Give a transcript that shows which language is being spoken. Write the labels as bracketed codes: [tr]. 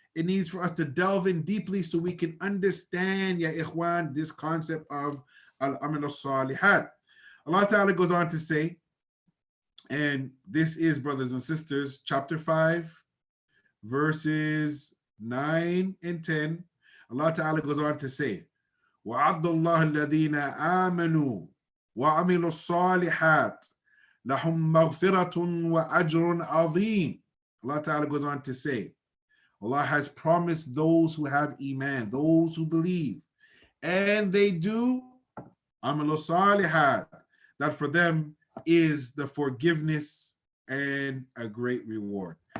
[en] It needs for us to delve in deeply so we can understand, ya ikhwan, this concept of al-amal al-salihat. Allah Ta'ala goes on to say, and this is, brothers and sisters, chapter 5, verses 9 and 10. Allah Ta'ala goes on to say, [ar] وَعَدَّ اللَّهُ الَّذِينَ آمَنُوا وَعَمِلُوا الصَّالِحَاتِ لَهُمْ مَغْفِرَةٌ وَأَجْرٌ عَظِيمٌ. [en] Allah Ta'ala goes on to say, Allah has promised those who have iman, those who believe, and they do amal salihat, that for them is the forgiveness and a great reward.